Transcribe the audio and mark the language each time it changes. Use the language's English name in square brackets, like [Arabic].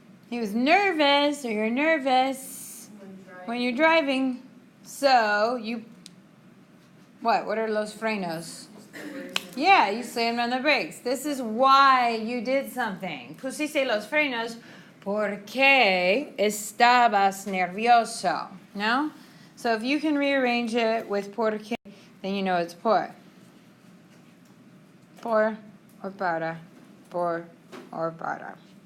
[English] He was nervous, or you're nervous when you're driving. So you, what are los frenos? Yeah, you slammed on the brakes. This is why you did something. [Spanish] Pusiste los frenos porque estabas nervioso. No? [English] So if you can rearrange it with porque, then you know it's por. Por or para. Por or para.